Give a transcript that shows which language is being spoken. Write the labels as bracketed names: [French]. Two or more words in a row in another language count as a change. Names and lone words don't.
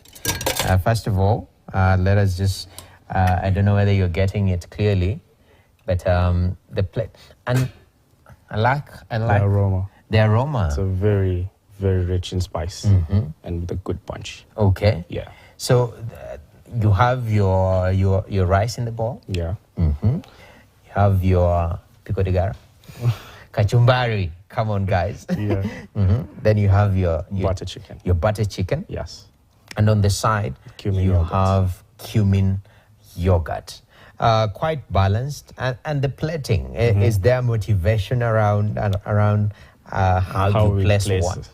[English] First of all, let us just, I don't know whether you're getting it clearly, but the plate, and I like the aroma. The aroma. It's a very, very rich in spice and with a good punch. Okay. Yeah. So you have your rice in the bowl. Yeah. You have your pico de gara, kachumbari. Come on, guys. Yeah. Then you have your butter chicken. Your butter chicken. Yes. And on the side, you have cumin yogurt. Quite balanced. And the plating, is there motivation around how you place what?